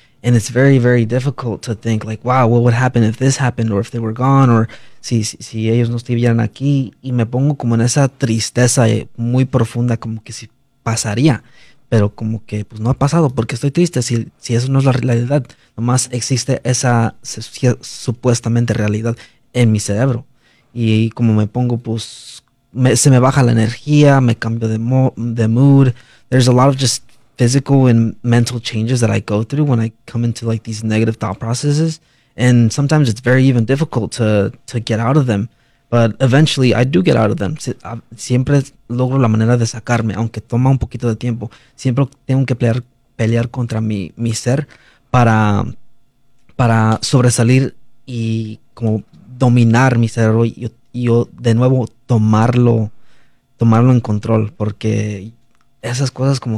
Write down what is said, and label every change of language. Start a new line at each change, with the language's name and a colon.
English: And it's very, very difficult to think like, wow, what would happen if this happened or if they were gone or
Spanish: si ellos no estuvieran aquí. Y me pongo como en esa tristeza muy profunda, como que si pasaría, pero como que pues no ha pasado porque estoy triste. Si eso no es la realidad, nomás existe esa supuestamente realidad en mi cerebro. Y como me pongo, pues se me baja la energía, me cambio de mood.
English: There's a lot of just physical and mental changes that I go through when I come into like these negative thought processes, and sometimes it's very even difficult to get out of them, but eventually I do get out of them.
Spanish: Siempre logro la manera de sacarme, aunque toma un poquito de tiempo. Siempre tengo que pelear contra mi ser para sobresalir y como dominar mi cerebro y yo de nuevo tomarlo en control, porque esas cosas como que